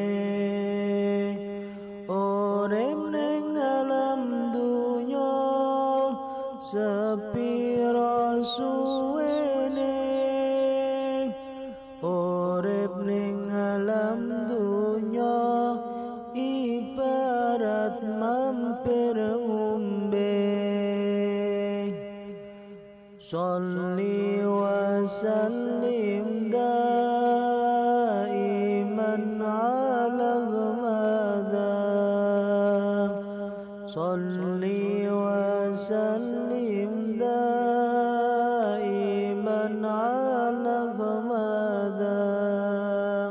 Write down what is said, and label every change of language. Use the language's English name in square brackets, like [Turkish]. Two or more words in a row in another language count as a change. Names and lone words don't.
[Javanese] Urip ning alam dunya sepiro suwene. Urip ning alam dunya ibarat mampir ngombe. [Arabic] صل وسلم دائما على أحمدا. صل وسلم دائما على أحمدا.